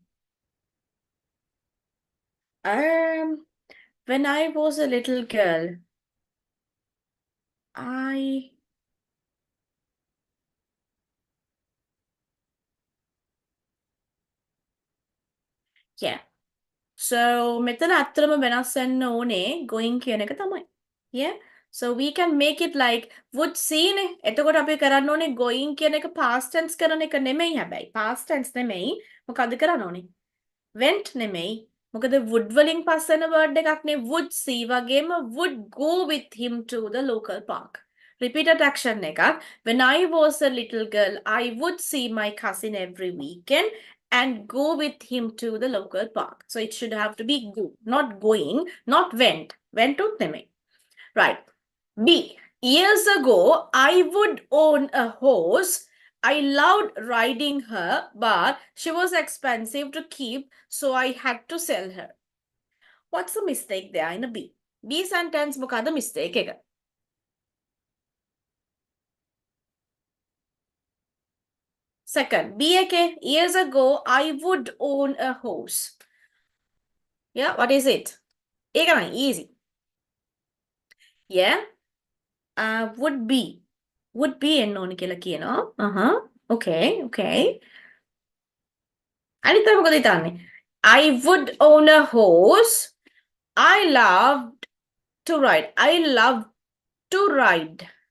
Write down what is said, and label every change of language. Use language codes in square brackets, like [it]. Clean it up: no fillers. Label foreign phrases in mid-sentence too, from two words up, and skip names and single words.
[en] When I was a little girl, yeah. [si] So මෙතන ඇත්තටම වෙනස් වෙන්න ඕනේ going කියන එක තමයි. [en] Yeah. So we can make it like would see නේ. [si] එතකොට අපි කරන්න ඕනේ going කියන එක [en] past tense [si] කරන එක නෙමෙයි හැබැයි. [en] Past tense [si] නෙමෙයි. මොකද්ද කරන්න ඕනේ? Went නෙමෙයි. [en] මොකද would [si] වලින් පස්සෙන [en] word [si] එකක් නේ [en] would see වගේම would go with him to the local park. Repeated action [si] එකක්. [en] When I was a little girl, I would see my cousin every weekend and go with him to the local park. So it should have to be go, not going, not went. Went to නෙමෙයි. Right. B. Years ago, I would own a horse. I loved riding her, but she was expensive to keep, so I had to sell her. What's the mistake there in a B? B sentence මොකද mistake එක? Second, B එකේ years ago, I would own a horse. Yeah, what is it? [si] ඒක නයි easy. [en] Yeah. Would be. Would be [si] එන්න ඕනේ කියලා කියනවා. [en] Okay, okay. [si] අනිත් එක මොකද හිතන්නේ? [en] I would own a horse. I loved to ride. I love to ride.